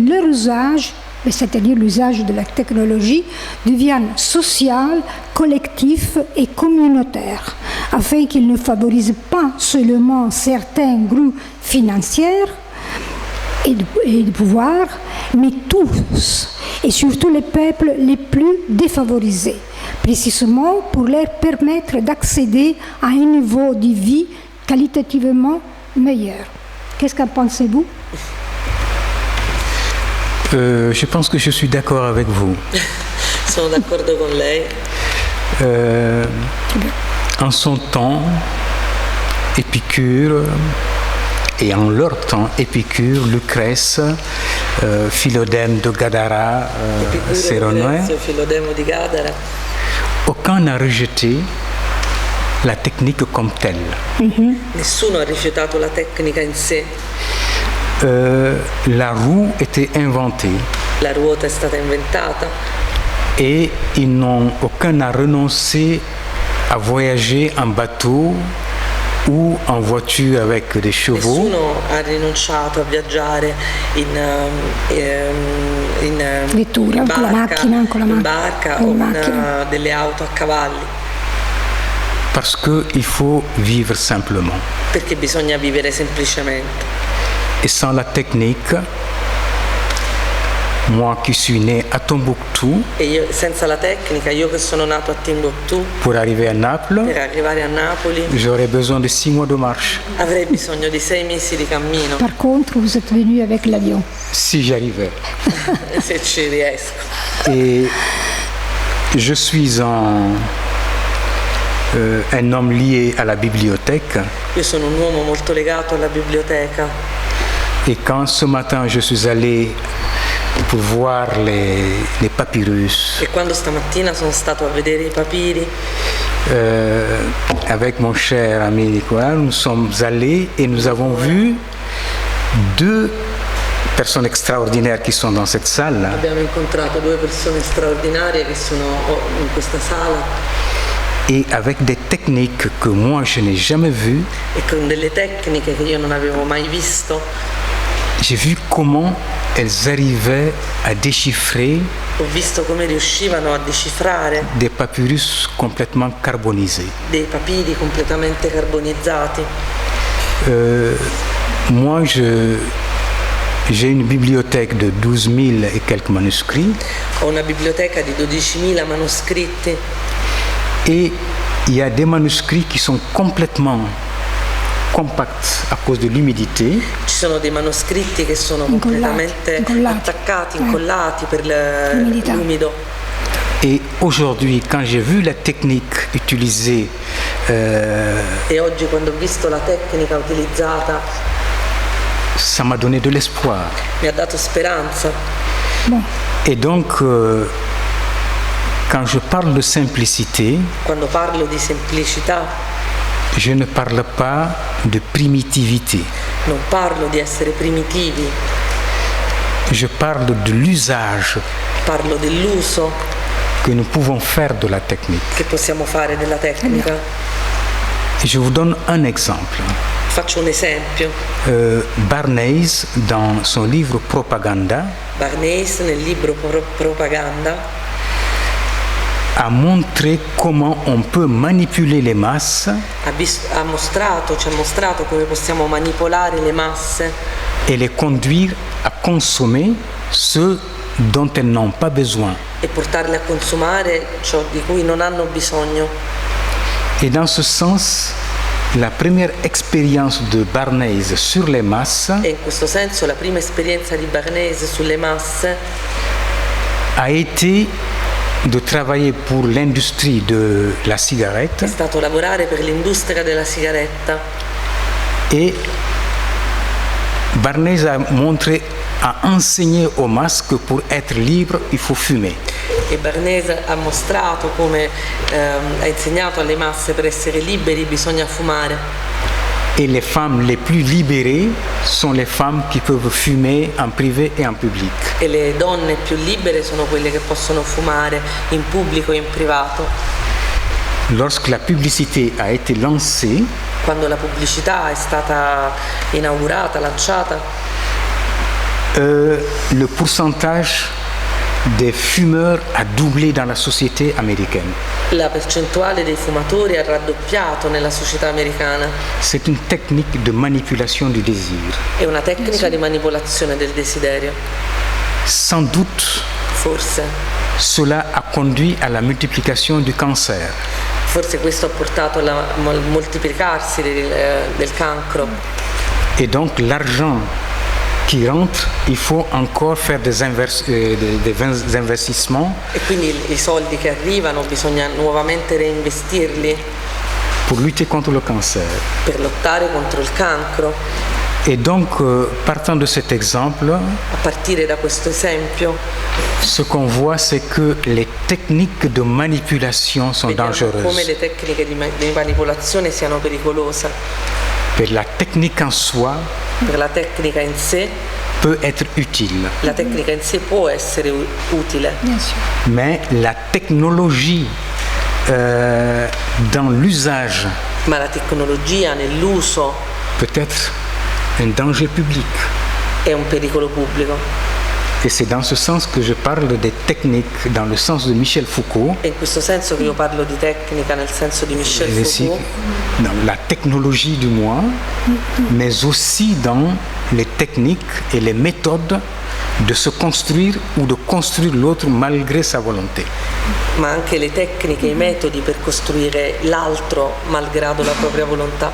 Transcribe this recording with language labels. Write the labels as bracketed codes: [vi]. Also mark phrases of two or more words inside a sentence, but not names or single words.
[fr] leur usage, c'est-à-dire l'usage de la technologie, devienne social, collectif et communautaire, afin qu'il ne favorise pas seulement certains groupes financiers et de pouvoir, mais tous, et surtout les peuples les plus défavorisés, précisément pour leur permettre d'accéder à un niveau de vie qualitativement meilleur. Qu'est-ce qu'en pensez-vous ? Je pense que je suis d'accord avec vous. [it] Sono d'accordo con lei. [fr] En son temps, Épicure, et en leur temps, Épicure, Lucrèce, Philodème de Gadara, Séronoé, aucun n'a rejeté la technique comme telle. [it] Nessuno ha rifiutato la tecnica in sé. [fr] La roue était inventée. [it] La ruota è stata inventata. [fr] Et aucun n'a renoncé à voyager en bateau ou en voiture avec des chevaux. [it] Nessuno ha rinunciato a viaggiare in vettura, in barca o con delle auto a cavalli. [fr] Parce qu'il faut vivre simplement. [it] Perché bisogna vivere semplicemente. [fr] Et sans la technique, moi qui suis né à Tombouctou, [it] e io, senza la tecnica, io che sono nato a Timbuktu, [fr] pour arriver à Naples, [it] per arrivare a Napoli, [fr] j'aurais besoin de 6 mois de marche. [it] Avrei bisogno di 6 mesi di cammino. [fr] Par contre, vous êtes venu avec l'avion. Si j'arrivais. [it] Se ci riesco. [fr] Et je suis un homme lié à la bibliothèque. [it] Io sono un uomo molto legato alla biblioteca. [fr] Et quand ce matin je suis allé pour voir les papyrus, [it] e quando stamattina sono stato a vedere i papiri, [fr] avec mon cher ami Nicolas, nous sommes allés et nous avons vu 2 personnes extraordinaires qui sont dans cette salle. [it] Abbiamo incontrato 2 persone straordinarie che sono in questa sala. [fr] Et avec des techniques que moi je n'ai jamais vues. [it] E con delle tecniche che io non avevo mai visto. [fr] J'ai vu comment elles arrivaient à déchiffrer. [it] Ho visto come riuscivano a decifrare [fr] des papyrus complètement carbonisés. [it] Dei papiri completamente carbonizzati. [fr] Moi, j'ai une bibliothèque de 12 000 et quelques manuscrits. [it] Ho una biblioteca di 12.000 manoscritti. [fr] Et il y a des manuscrits qui sont complètement compacts à cause de l'humidité. [it] Ci sono dei manoscritti che sono completamente attaccati, incollati per l'umido. [fr] Et aujourd'hui, quand j'ai vu la technique utilisée, [it] e oggi quando ho visto la tecnica utilizzata, [fr] ça m'a donné de l'espoir. [it] Mi ha dato speranza. [fr] Et donc, quand je parle de simplicité, [it] quando parlo di semplicità, [fr] je ne parle pas de primitivité. [it] Non parlo di essere primitivi. [fr] Je parle de l'usage. [it] Parlo dell'uso [fr] que nous pouvons faire de la technique. [it] Che possiamo fare della tecnica. [fr] Je vous donne un exemple. [it] Faccio un esempio. [fr] Barnès, dans son livre Propaganda, [it] Barnès, nel libro Propaganda, [fr] a montré comment on peut manipuler les masses. [it] Ci ha mostrato come possiamo manipolare le masse [fr] et les conduire à consommer ce dont elles n'ont pas besoin. [it] E portarle a consumare ciò di cui non hanno bisogno. [fr] Et dans ce sens, la première expérience de Barnès sur les masses [it] e in questo senso la prima esperienza di Barnès sulle masse [fr] a été de travailler pour l'industrie de la cigarette. [it] È stato lavorare per l'industria della sigaretta. [fr] Et Barnès a enseigné aux masses que pour être libre, il faut fumer. [it] E Barnès ha mostrato come ha insegnato alle masse per essere liberi bisogna fumare. [fr] Et les femmes les plus libérées sont les femmes qui peuvent fumer en privé et en public. [it] E le donne più libere sono quelle che possono fumare in pubblico e in privato. [fr] Lorsque la publicité a été lancée, [it] quando la pubblicità è stata inaugurata, lanciata, [fr] le pourcentage des fumeurs a doublé dans la société américaine. [it] La percentuale dei fumatori ha raddoppiato nella società americana. [fr] C'est une technique de manipulation du désir. [it] È una tecnica di manipolazione del desiderio. [fr] Sans doute, [it] forse, [fr] cela a conduit à la multiplication du cancer. [it] Forse questo ha portato al moltiplicarsi del cancro. [fr] Et donc l'argent qui rentre, il faut encore faire des investissements. [it] E quindi i soldi che arrivano bisogna nuovamente reinvestirli. [fr] Pour lutter contre le cancer. [it] Per lottare contro il cancro. [fr] Et donc, partant de cet exemple, [it] a partire da questo esempio, [fr] ce qu'on voit, c'est que les techniques de manipulation sont dangereuses. [it] Come le tecniche di manipolazione siano pericolose. [fr] Per la technique en soi, [it] per la tecnica in sé, [fr] peut être utile. [it] La tecnica in sé può essere utile. [fr] Mais la technologie dans l'usage, [it] ma la tecnologia nell'uso, [fr] peut être un danger public. [it] È un pericolo pubblico. [fr] Et c'est dans ce sens que je parle des techniques dans le sens de Michel Foucault. [it] È in questo senso che io parlo di tecnica nel senso di Michel Foucault. [fr] Dans la technologie du moi, mais aussi dans les techniques et les méthodes de se construire ou de construire l'autre malgré sa volonté. [it] Ma anche le tecniche, i metodi per costruire l'altro malgrado la propria volontà.